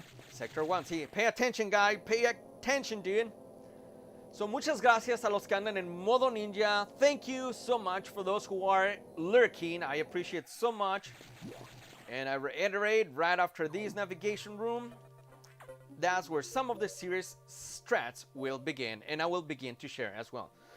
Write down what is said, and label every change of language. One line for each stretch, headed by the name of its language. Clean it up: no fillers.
English: Sector 1, see, pay attention, guy, pay attention, dude.
Spanish: So muchas gracias a los que andan en modo ninja.
English: Thank you so much for those who are lurking. I appreciate so much. And I reiterate, right after this navigation room, that's where some of the serious strats will begin, and I will begin to share as well.